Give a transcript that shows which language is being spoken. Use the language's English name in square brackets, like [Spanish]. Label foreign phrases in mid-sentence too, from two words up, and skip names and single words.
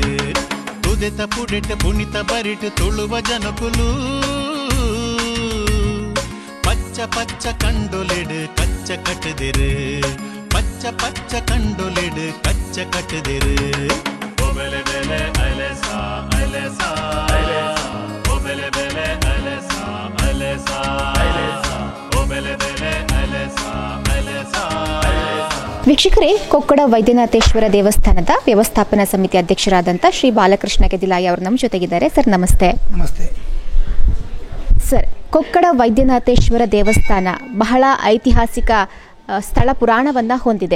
[Tulu] ತುದೆತ ಪುಡಿಟ್ ಪುಣಿತ ಬರಿಟ್ ತುಳುವ ಜನಕುಲು ಪಚ್ಚ ಪಚ್ಚ ಕಂಡೊಲಿಡ್ ಕಚ್ಚ ಕಟ್ಟದಿರು, ಪಚ್ಚ ಪಚ್ಚ ಕಂಡೊಲಿಡ್ ಕಚ್ಚ ಕಟ್ಟದಿರು. ಒಬೆಲೆ ಬೆಲೆ ಅಲೆಸಾ ಅಲೆಸಾ ಒಬೆಲೆ ಬೆಲೆ ಅಲೆಸಾ ಅಲೆಸಾ ಒಬೆಲೆ ಬೆಲೆ ಅಲೆಸಾ ಅಲೆಸಾ. [Kannada] ವೀಕ್ಷಕರೇ, ಕೊಕ್ಕಡ ವೈದ್ಯನಾಥೇಶ್ವರ ದೇವಸ್ಥಾನದ ವ್ಯವಸ್ಥಾಪನಾ ಸಮಿತಿ ಅಧ್ಯಕ್ಷರಾದಂಥ ಶ್ರೀ ಬಾಲಕೃಷ್ಣ ಗೆದಿಲಾಯಿ ಅವರು ನಮ್ಮ ಜೊತೆಗಿದ್ದಾರೆ. ಸರ್ ನಮಸ್ತೆ. ನಮಸ್ತೆ ಸರ್. ಕೊಕ್ಕಡ ವೈದ್ಯನಾಥೇಶ್ವರ ದೇವಸ್ಥಾನ ಬಹಳ ಐತಿಹಾಸಿಕ ಸ್ಥಳ ಪುರಾಣವನ್ನ ಹೊಂದಿದೆ.